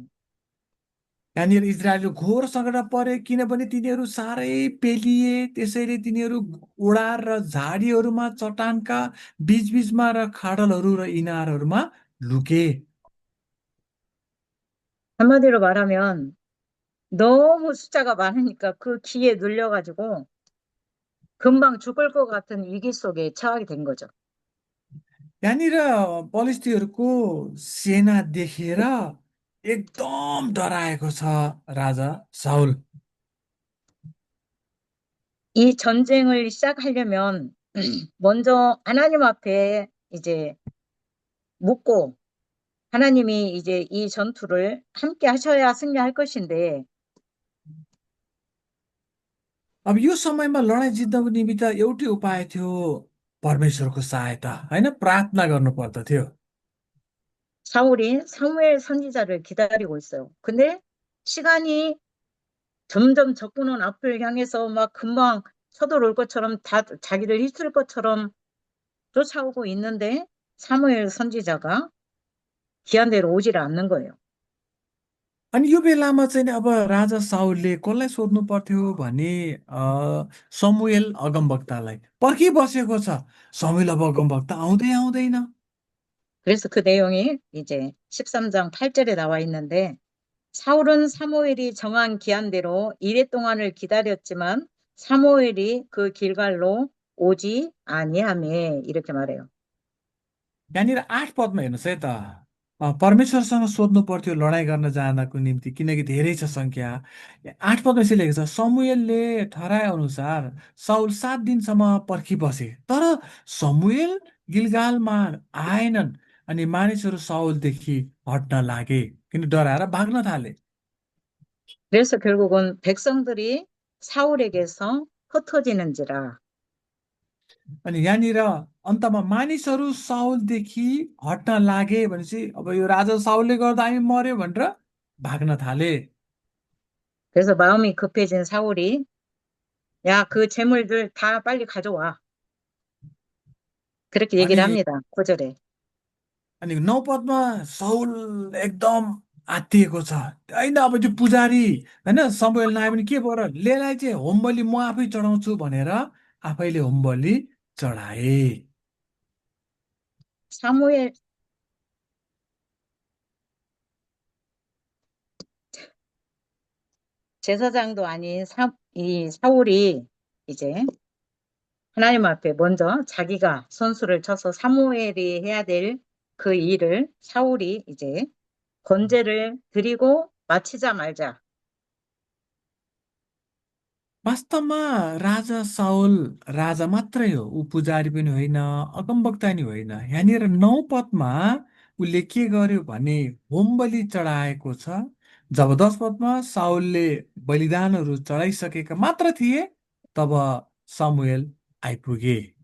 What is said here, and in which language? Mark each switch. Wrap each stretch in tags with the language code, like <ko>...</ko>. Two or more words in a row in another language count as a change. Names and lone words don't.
<ne>यहाँनिर इजरायलले घोर सङ्कटमा परे किनभने तिनीहरू साह्रै पेलिए त्यसैले तिनीहरू ओडार र झाडीहरूमा चट्टानका बिचबिचमा र खाडलहरू र इनारहरूमा लुके</ne> <ko>한마디로 말하면 너무 숫자가 많으니까 그 기에 눌려가지고 금방 죽을 것 같은 위기 속에 처하게 된 거죠.</ko> <ne>यहाँनिर पलिस्टीहरूको सेना देखेर एकदम डराएको छ राजा साउल।</ne> <ko>이 전쟁을 시작하려면 먼저 하나님 앞에 이제 묻고 하나님이 이제 이 전투를 함께 하셔야 승리할 것인데</ko> <ne>अब यो समयमा लडाइँ जित्नको निमित्त एउटै उपाय थियो, परमेश्वरको सहायता, होइन? प्रार्थना गर्नु पर्दथ्यो।</ne> <ko>사울이 사무엘 선지자를 기다리고 있어요. 근데 시간이 점점 적군은 앞을 향해서 막 금방 서둘올 것처럼 다 자기를 휩쓸 것처럼 쫓아오고 있는데 사무엘 선지자가 기한대로 오지를 않는 거예요.</ko> <ne>अनि यो बेलामा चाहिँ नि अब राजा साउलले कसलाई सोध्नु पर्थ्यो भने समुएल अगमवक्तालाई पर्खिबसेको छ। समुएल अब अगमवक्ता आउँदै आउँदैन।</ne> <ko>그래서 그 내용이 이제 13장 8절에 나와 있는데 사울은 사무엘이 정한 기한대로 이래 동안을 기다렸지만 사무엘이 그 길갈로 오지 아니하매 이렇게 말해요.</ko> <ne>यहाँनिर 8 पदमा हेर्नुहोस् है त। परमेश्वरसँग सोध्नु पर्थ्यो लडाइँ गर्न जानको निम्ति, किनकि धेरै छ सङ्ख्या। 8 पदमा यसरी लेखेको छ, समुएलले ठहराए अनुसार साउल 7 दिनसम्म पर्खिबसे, तर समुएल गिलगालमा आएनन्। अनि मानिसहरू साउलदेखि हट्न लागे, किन डराएर भाग्न थाले।</ne> <ko>그래서 결국은 백성들이 사울에게서 흩어지는지라.</ko> <ne>अनि यहाँनिर अन्तमा मानिसहरू साउलदेखि हट्न लागे भनेपछि अब यो राजा साउलले गर्दा हामी मर्यो भनेर भाग्न थाले।</ne> <ko>그래서 마음이 급해진 사울이 야, 그 재물들 다 빨리 가져와. 그렇게 얘기를</ko> <ne>अनि</ne> <ko>합니다. 9절에.</ko> <ne>अनि 9 पदमा साउल एकदम आत्तिएको छ। होइन, अब त्यो पुजारी, होइन, समुएल नआयो भने के भयो र, लेलाई चाहिँ होम बलि म आफै चढाउँछु भनेर आफैले होम बलि चढाए।</ne> <ko>사무엘 제사장도 아닌 이 사울이 이제 하나님 앞에 먼저 자기가 선수를 쳐서 사무엘이 해야 될 그 일을 사울이 이제 건제를 드리고 마치자 말자.</ko> <ne>वास्तवमा राजा साउल राजा मात्रै हो, ऊ पुजारी पनि होइन, अगमवक्ता नि होइन। यहाँनिर 9 पदमा उसले के गर्यो भने होम बलि चढाएको छ। जब 10 पदमा साउलले बलिदानहरू चढाइसकेका मात्र थिए, तब समुएल आइपुगे।</ne>